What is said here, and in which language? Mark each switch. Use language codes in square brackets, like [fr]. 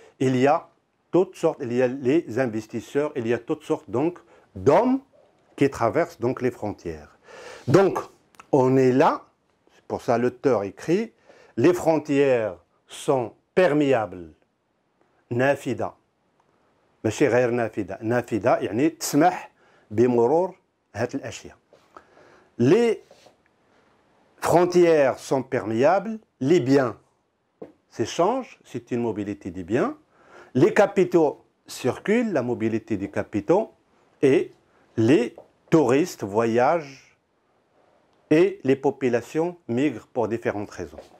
[fr] Il y a toutes sortes, il y a les investisseurs, il y a toutes sortes donc d'hommes qui traversent donc les frontières. Donc, on est là, c'est pour ça l'auteur écrit, les frontières sont perméables, nafida. [ar] ماشي غير نافذة، نافذة يعني تسمح بمرور هذه الأشياء. [fr] Les frontières sont perméables, les biens s'échangent, c'est une mobilité des biens, les capitaux circulent, la mobilité des capitaux, et les touristes voyagent et les populations migrent pour différentes raisons.